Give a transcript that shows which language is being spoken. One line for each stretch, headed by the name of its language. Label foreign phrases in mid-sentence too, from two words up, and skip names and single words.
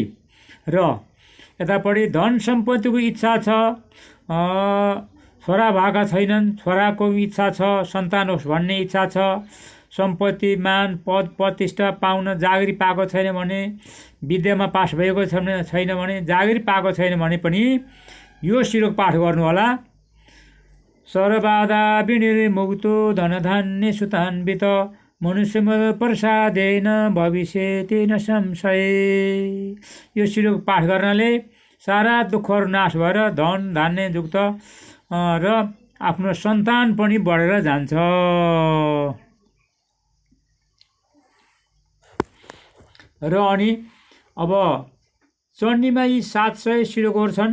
Nepali: र यतापट्टि धन सम्पत्तिको इच्छा छ, छोरा भएका छैनन्, छोराको इच्छा छ, सन्तान होस् भन्ने इच्छा छ, सम्पत्ति मान पद प्रतिष्ठा पाउन जागिरी पाएको छैन भने, विद्यामा पास भएको छैन भने, जागिरी पाएको छैन भने पनि यो श्लोक पाठ गर्नु होला।
Sanskrit: सर्वबाधा विनिर्मुक्तो धनधान्य सुतान्वित मनुष्यमद प्रसादेन भविष्यति न संशय।
Nepali: यो श्लोक पाठ गर्नाले सारा दुःखहरू नाश भएर धन धान्य युक्त र आफ्नो सन्तान पनि बढेर जान्छ। र अनि अब चण्डीमा यी 700 श्लोकहरू छन्।